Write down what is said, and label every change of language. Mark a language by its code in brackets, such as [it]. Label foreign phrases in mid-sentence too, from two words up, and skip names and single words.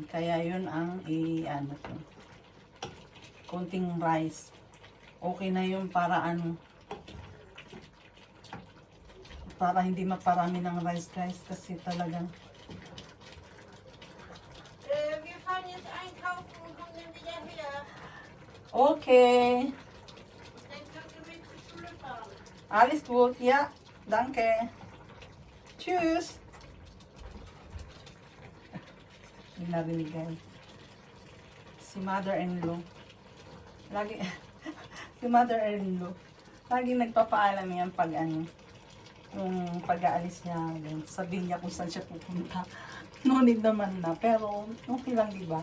[tl] Kaya yun ang ko. Konting rice. Okay na yun para para hindi maparami ng rice guys. Kasi talagang okay. [de] Alles gut, ja. Danke. Tschüss. [tl] Yung narinig guys. Si mother-in-law. Lagi, si mother-in-law. Lagi nagpapaalam yan pag ano, yung pag-aalis niya. Sabihin niya kung saan siya pupunta. No need naman na. Pero, okay lang diba?